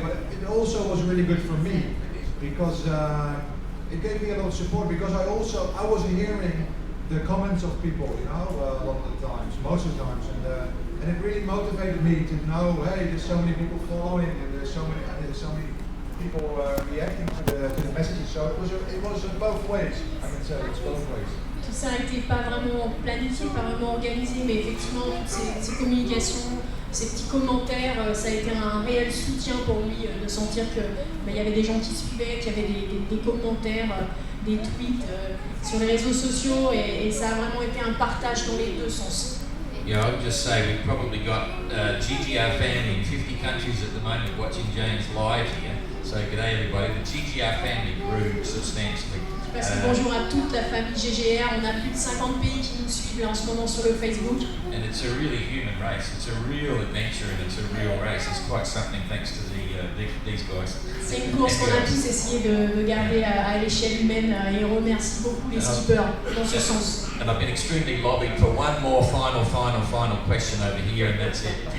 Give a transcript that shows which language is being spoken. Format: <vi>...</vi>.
<en>But it also was really good for me, because it gave me a lot of support, because I was hearing the comments of people, you know, a lot of the times, most of the times, and it really motivated me to know, hey, there's so many people following, and there's so many people reacting to the messages. So it was both ways. I can say it's both ways.</en> <fr>Tout ça n'était pas vraiment planifié, pas vraiment organisé, mais effectivement, toutes ces communications, ces petits commentaires, ça a été un réel soutien pour lui de sentir qu'il y avait des gens qui suivaient, qu'il y avait des commentaires, des tweets sur les réseaux sociaux, et ça a vraiment été un partage dans les deux sens.</fr> <en>Yeah, I would just say we've probably got GGR family in 50 countries at the moment watching James live here. So g'day everybody. The GGR family grew substantially.</en> <fr>Je passe le bonjour à toute la famille GGR. On a plus de 50 pays qui nous suivent en ce moment sur le Facebook.</fr> <en>And it's a really human race. It's a real adventure and it's a real race. It's quite something thanks to these guys.</en> <fr>C'est une course qu'on a tous essayé de garder à l'échelle humaine, et on remercie beaucoup les skippers dans ce sens.</fr> <en>And I've been extremely lobbied for one more final question over here, and that's it.</en>